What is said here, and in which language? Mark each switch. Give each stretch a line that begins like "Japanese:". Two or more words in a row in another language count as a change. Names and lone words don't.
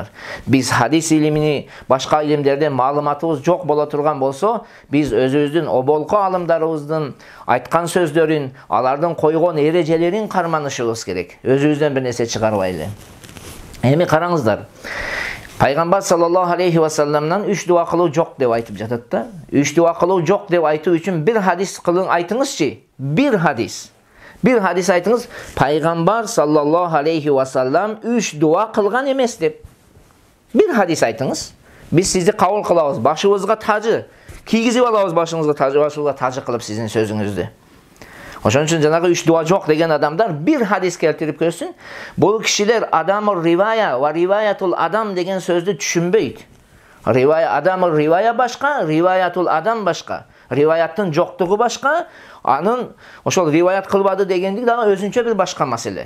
Kyrgyz: Биз хадис илимини, башка илимдерден маалыматыбыз жок боло турган болсо, биз өзүбүздүн оболку алымдарыбыздын айткан сөздөрүн, алардын койгон эрежелерин карманышыбыз керек. Өзүбүздөн бир нерсе чыгарбайлы. Эми караңыздар. Пайгамбар
Arabic: صلى الله عليه وسلم
Kyrgyz: 3 дуа кылуу жок деп айтып жатат да. 3 дуа кылуу жок деп айтуу үчүн бир хадис айтыңызчы. Bir hadis aytыңыз, Пайгамбар
Arabic: صلى الله عليه وسلم
Kyrgyz: 3 дуа кылган эмес деп. Bir hadis aytыңыз. Биз сизди кабыл кылабыз, башыбызга тажы кийгизип алабыз, башыңызга тажы кылып сиздин сөзүңүздү. Ошон үчүн жанагы 3 дуа жок деген адамдар bir hadis келтирип көрсүн. Бул кишилер
Arabic: عدم الرواية و رواية العدم
Kyrgyz: деген сөздү түшүнбөйт.
Arabic: عدم الرواية
Kyrgyz: башка,
Arabic: رواية العدم
Kyrgyz: башка. Риваяттын жоктугу башка, анын ошол риваят кылбады дегендик дагы өзүнчө бир башка маселе.